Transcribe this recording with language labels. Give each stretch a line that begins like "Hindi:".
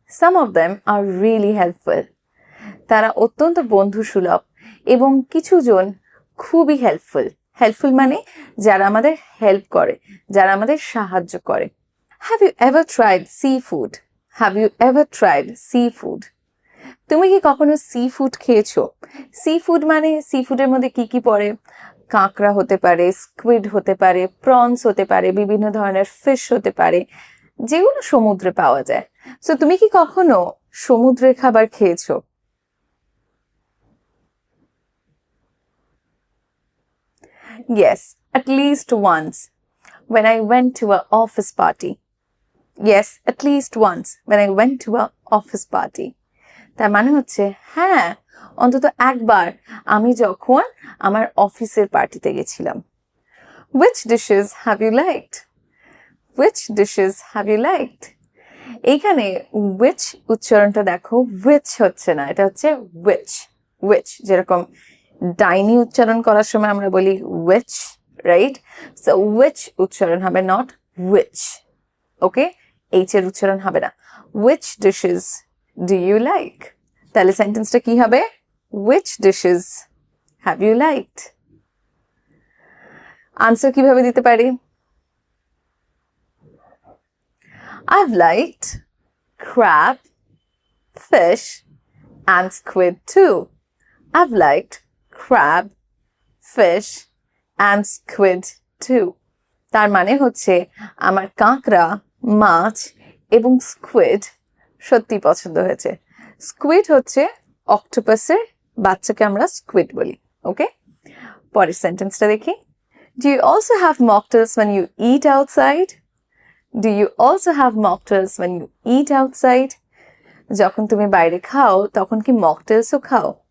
English: Some of them are really helpful.
Bangla: তারা অত্যন্ত বন্ধুসুলভ এবং কিছুজন খুবই হেল্পফুল মানে যারা আমাদের হেল্প করে, যারা আমাদের সাহায্য করে।
English: Have you ever tried seafood? Have you ever tried seafood?
Bangla: তুমি কি কখনো সি ফুড খেয়েছো? সি ফুড মানে সি ফুডের মধ্যে কি কি পড়ে? কাঁকড়া হতে পারে, স্কুইড হতে পারে, প্রনস হতে পারে, বিভিন্ন ধরনের ফিশ হতে পারে, যেগুলো সমুদ্রে পাওয়া যায়। সো তুমি কি কখনো সমুদ্রের খাবার খেয়েছো?
English: Yes, at least once when I went to an office party. Yes, at least once when I went to an office party.
Bangla: তার মানে হচ্ছে হ্যাঁ, অন্তত একবার আমি যখন আমার অফিসের পার্টিতে গেছিলাম।
English: Which dishes have you liked? Which dishes have you liked?
Bangla: এইখানে which উচ্চারণটা দেখো, which হচ্ছে না, এটা হচ্ছে which যেরকম ডাইনি উচ্চারণ করার সময় আমরা বলি which, right? So which উচ্চারণ হবে, not which. ওকে, এইচ এর উচ্চারণ হবে না।
English: Which dishes do you like?
Bangla: তাহলে সেন্টেন্সটা কি হবে?
English: Which dishes have you liked?
Bangla: Answer কিভাবে দিতে পারি?
English: I've liked crab, fish, and squid too. I've liked crab, fish, and squid too.
Bangla: তার মানে হচ্ছে আমার কাঁকড়া, মাছ এবং স্কুইড সত্যি পছন্দ হয়েছে। স্কুইড হচ্ছে অক্টোপাসের বাচ্চাকে আমরা স্কুইড বলি। ওকে, পরের সেন্টেন্সটা দেখি।
English: Do you also have mocktails when you eat outside? Do you also have mocktails when you eat outside?
Bangla: যখন তুমি বাইরে খাও তখন কি মকটেলসও খাও?